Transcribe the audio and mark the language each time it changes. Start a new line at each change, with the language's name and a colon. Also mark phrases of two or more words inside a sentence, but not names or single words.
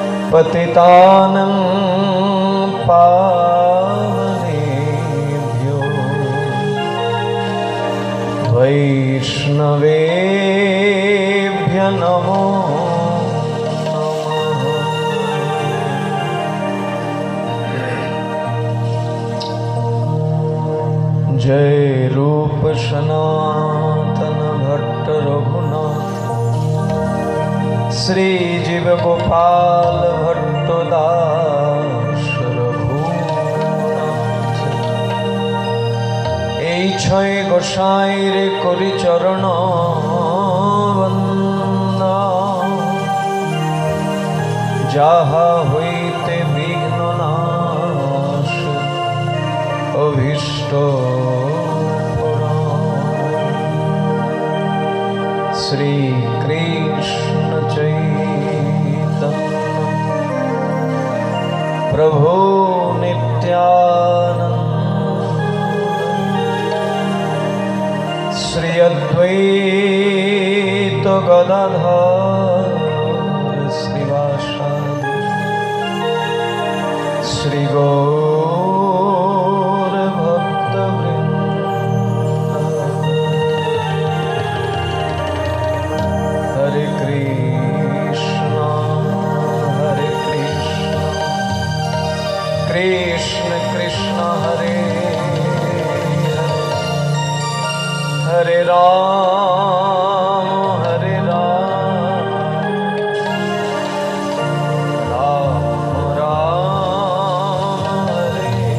Sanskrit: पतितानं पावनेभ्यो वैष्णवेभ्यो नमो नमः।
Bangla: জয় রূপ সনাতন ভট্ট রঘুনাথ শ্রী জীব গোপাল ভট্ট দাস রঘুনাথ। এই ছয় গোসাইর করি চরণ বন্দন, যাহা হইতে বিঘ্ন নাশ অভীষ্ট श्री कृष्ण चैतन्य প্রভু নিত্যানন্দ শ্রী অদ্বৈত গদাধর শ্রীবাসাদি শ্রী গৌর ভক্তবৃন্দ।
Sanskrit: हरे कृष्ण कृष्ण कृष्ण हरे हरे राम राम राम हरे।